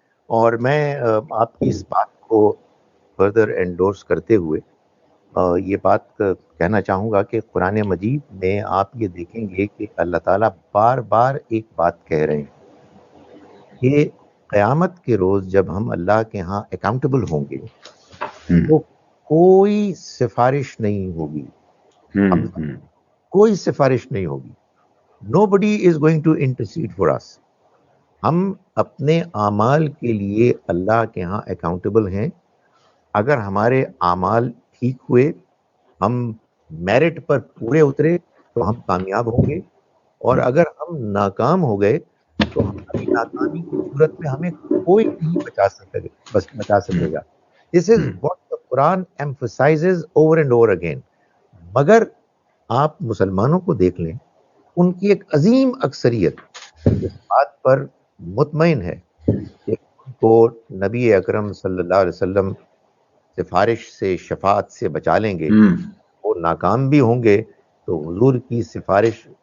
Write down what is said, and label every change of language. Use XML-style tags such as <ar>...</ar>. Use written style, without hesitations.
<ur>اور میں آپ کی اس بات کو فردر انڈورس کرتے ہوئے یہ بات کہنا چاہوں گا کہ قرآن مجید میں آپ یہ دیکھیں گے کہ اللہ تعالیٰ بار بار ایک بات کہہ رہے ہیں کہ قیامت کے روز جب ہم اللہ کے ہاں اکاؤنٹیبل ہوں گے تو کوئی سفارش نہیں ہوگی, کوئی سفارش نہیں ہوگی.</ur> <en>Nobody is going to intercede for us.</en> <ur>ہم اپنے اعمال کے لیے اللہ کے ہاں اکاؤنٹیبل ہیں. اگر ہمارے اعمال ٹھیک ہوئے, ہم میرٹ پر پورے اترے تو ہم کامیاب ہوں گے, اور اگر ہم ناکام ہو گئے تو ہماری ناکامی کی صورت میں ہمیں کوئی نہیں بچا سکے گا.</ur> <en>This is what the Quran emphasizes over and over again.</en> <ur>مگر آپ مسلمانوں کو دیکھ لیں, ان کی ایک عظیم اکثریت اس بات پر مطمئن ہے کہ ان کو نبی اکرم صلی اللہ علیہ وسلم سفارش سے, شفاعت سے بچا لیں گے. وہ ناکام بھی ہوں گے تو حضور کی سفارش</ur>